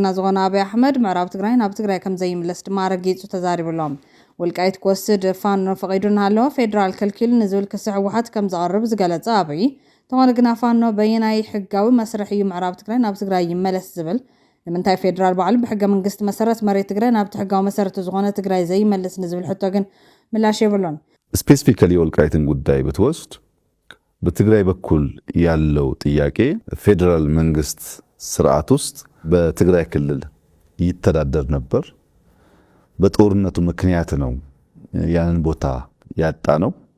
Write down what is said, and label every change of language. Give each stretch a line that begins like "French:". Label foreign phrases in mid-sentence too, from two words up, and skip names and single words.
Tigrinya: ዝኾነ አብይ አሕመድ ምዕራብ ትግራይ ናብ ትግራይ ከም ዘይምለስ ድማ ረጊጹ ተዛሪብሎም ወልቃይት ክወስድ ፋኖ ፈቒዱና ኣሎ ፌደራል ከልኪሉ ንዝብል ክስ ሕወሓት ከም ዘቕርብ ዝገለጸ አብይ ተኾነ ግና ፋኖ በየናይ ሕጋዊ መስርሕ እዩ ምዕራብ ትግራይ ናብ ትግራይ ይመለስ ዝብል ንምንታይ ፌደራል በዓሉ ብሕገ መንግስቲ መሰረት መሬት ትግራይ ናብ ሕጋዊ መሰረት ዝኾነ ትግራይ ዘይመለስ ንዝብል ሕቶ ግን ምላሽ የብሎን
Amharic: ስፔሲፊካሊ ወልቃይትን ጉዳይ ብትወስድ በትግራይ በኩል ያለው ጥያቄ ፌደራል መንግስት ስርዓት ውስጥ በትግራይ ክልል ይተዳደር ነበር በጦርነቱ ምክንያት ነው ያንን ቦታ ያጣ ነው